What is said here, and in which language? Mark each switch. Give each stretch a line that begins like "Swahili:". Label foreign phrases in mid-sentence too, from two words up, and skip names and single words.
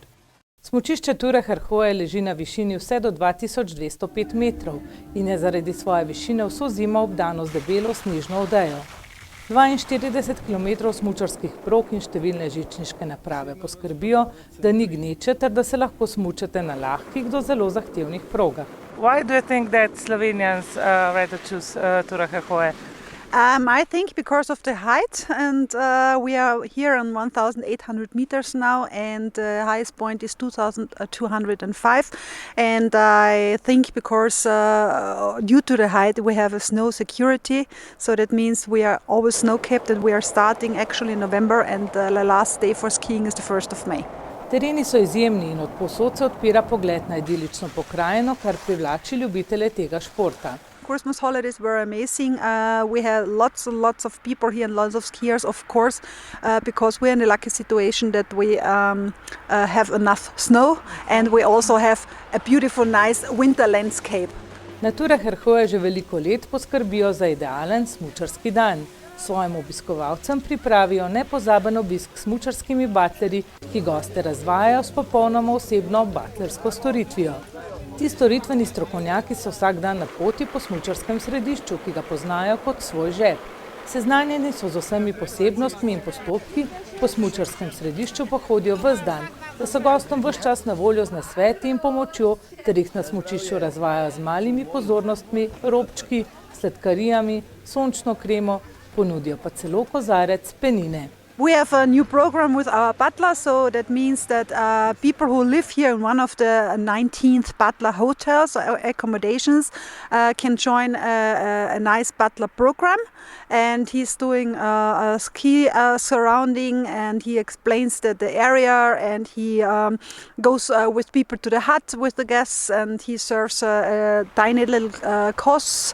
Slovenian: Smučišče Ture Hrhöje leži na višini vse do 2205 metrov in je zaradi svoje višine vso zimo obdano z debelo snežno odejo. 42 km smučarskih prog in številne žičniške naprave poskrbijo, da ni gneče ter da se lahko smučate na lahkih do zelo zahtevnih progah.
English: Why do you think that Slovenians rather choose Tura Hrhöje? I think because of the height, and we are here on 1,800 meters now, and the highest point is 2,205. And I think because due to the height we have a snow security, so that means we are always snow capped, and we are starting actually in November, and the last day for skiing is the 1st of May.
Slovenian: Tereni so izjemni in od povsod se odpira pogled na idilično pokrajino, kar privlači ljubitelje tega športa.
English: Christmas holidays were amazing. We had lots and lots of people here and lots of skiers, of course, because we're in a lucky situation that we have enough snow and we also have a beautiful, nice winter landscape.
Slovenian: Natura Hrhöje že veliko let poskrbijo za idealen smučarski dan. Svojim obiskovalcem pripravijo nepozaben obisk s smučarskimi batlerji, ki goste razvajajo s popolnoma osebno batlersko storitvijo. Ti storitveni strokovnjaki so vsak dan na poti po smučarskem središču, ki ga poznajo kot svoj žep. Seznanjeni so z vsemi posebnostmi in postopki, po smučarskem središču pa hodijo ves dan, da so gostom ves čas na voljo z nasveti in pomočjo, ter jih na smučišču razvajajo z malimi pozornostmi, robčki, sladkarijami, sončno kremo, ponudijo pa celo kozarec penine.
English: We have a new program with our butler, so that means that people who live here in one of the 19th butler hotels or accommodations can join a nice butler program. And he's doing a ski surrounding, and he explains the area, and he goes with people to the hut with the guests, and he serves tiny little courses.